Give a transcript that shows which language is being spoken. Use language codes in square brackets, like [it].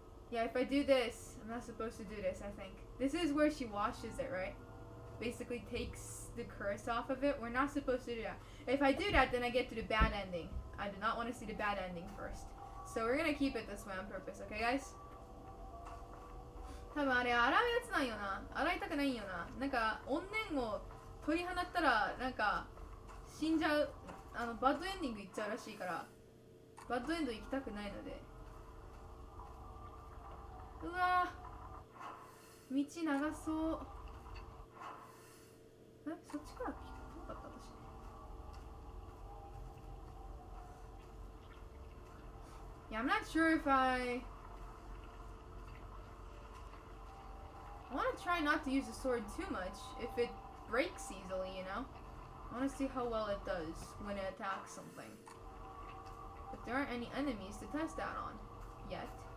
[en] Yeah, if I do this, I'm not supposed to do this, I think. This is where she washes it, right? Basically takes the curse off of it. We're not supposed to do that. If I do that, then I get to the bad ending. I do not want to see the bad ending first. So we're gonna keep it this way on purpose, okay, guys? [ja] 多分あれ洗うやつなんよな。洗いたくないんよな。なんか怨念を取り放ったらなんか死んじゃう。バッドエンディングいっちゃうらしいから、バッドエンド行きたくないので。うわー、道長そう。え、そっちから来なかった私。 [en] Yeah, I'm not sure if I want to try not to use the sword too much if it breaks easily, you know? I want to see how well it does when it attacks something. But there aren't any enemies to test that on yet.